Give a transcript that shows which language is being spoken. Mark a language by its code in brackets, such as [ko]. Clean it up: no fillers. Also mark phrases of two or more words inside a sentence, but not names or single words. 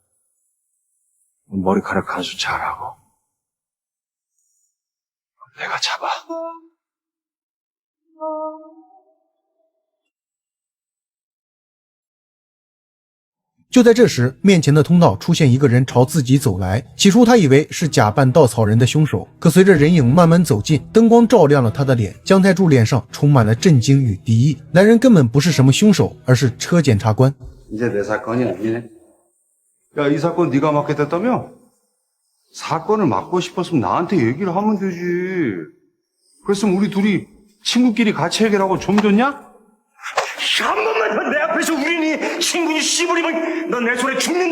[ko] 머리카락 간수 잘하고. 내가 잡아. [zh] 就在这时，面前的通道出现一个人朝自己走来。起初他以为是假扮稻草人的凶手，可随着人影慢慢走近，灯光照亮了他的脸，姜太柱脸上充满了震惊与敌意。男人根本不是什么凶手，而是车检察官。 [ko] 이제 내 사건이 아니네. 야, 이 사건 네가 맡겠다며? 사건을 맡고 싶었으면 나한테 얘기를 하면 되지. 그랬으면 우리 둘이 친구끼리 같이 해결하고 좀 줬냐? 한 번만 더 내 앞에서 우린이 친구니 씨부리면 넌 내 손에 죽는다!